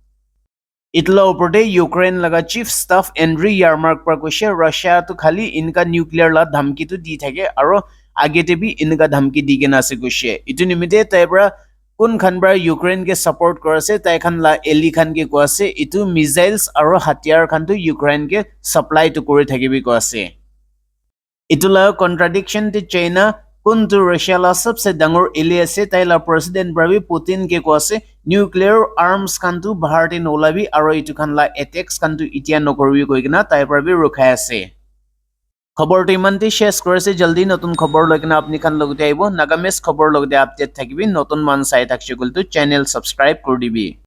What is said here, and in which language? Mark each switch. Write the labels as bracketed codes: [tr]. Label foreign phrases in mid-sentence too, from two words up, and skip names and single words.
[nag] Itla oporte Ukraine laga [en] chief staff [nag] Andriy Yermak pra koise Russia to khali inka nuclear la dhamki tu di thake aro agete bi inka dhamki di kena ase koise itu nimite tai bra kun khan bra Ukraine ke support korase tai khan la eli khan ke ko ase itu missiles aro hatiar khan tu Ukraine ke supply to kori thakibi ko ase itula contradiction te China কোনটো ৰাছিয়ালা সবসে ডাঙৰ এলি আছে তাইলা প্ৰেসিডেন্ট ব্ৰাবি পুতিন কে কোৱাছে [en] nuclear arms [nag] কানটো ভাৰতে নলাবি আৰু ইটো খানলা এটেক্স কানটো ইতিয়া নকৰিবি কৈ কিনা তাই ব্ৰাবি ৰখাই আছে খবৰটো ইমানতে শেষ কৰিছে জলদি নতুন খবৰ লৈ কিনা আপুনি খান লগতে আহিব নাগামেছ খবৰ লগতে আপডেট থাকিবি নতুন মান চাই থাকছে গলটো [en] channel subscribe [nag] কৰি দিবি